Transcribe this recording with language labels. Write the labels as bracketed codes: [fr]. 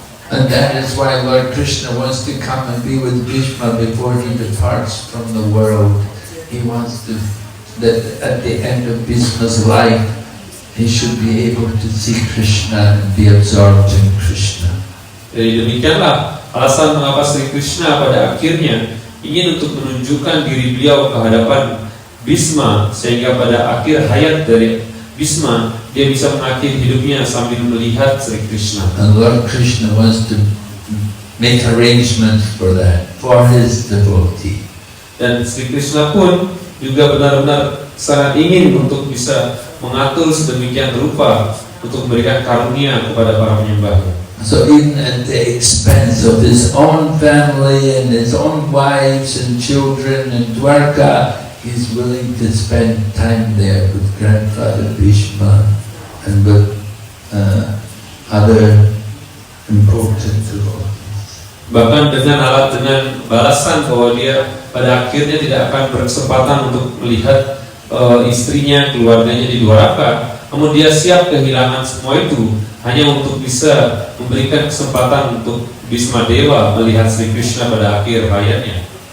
[en] And that is why Lord Krishna wants to come and be with Bhishma before he departs from the world. He wants that at the end of Bhishma's life, he should be able to see Krishna and be absorbed in Krishna. [id] Jadi demikianlah alasan mengapa Sri Krishna pada akhirnya ingin untuk menunjukkan diri beliau ke hadapan Bhishma, sehingga pada akhir hayat dari Bhishma dia bisa mengakhiri hidupnya sambil melihat Sri Krishna. [en] And Lord Krishna wants to make arrangements for that, for his devotee. [id] Dan Sri Krishna pun juga benar-benar sangat ingin untuk bisa mengatur sedemikian rupa untuk memberikan karunia kepada para penyembahnya. [en] So even at the expense of his own family and his own wives and children in Dwarka, he's willing to spend time there with grandfather Bhishma and with other important devotees. [id] Bahkan dengan balasan bahwa dia pada akhirnya tidak akan berkesempatan untuk melihat istrinya, keluarganya di Dwaraka, namun dia siap kehilangan semua itu hanya untuk bisa memberikan kesempatan untuk Bhismadewa melihat Sri Krishna pada akhir hayatnya.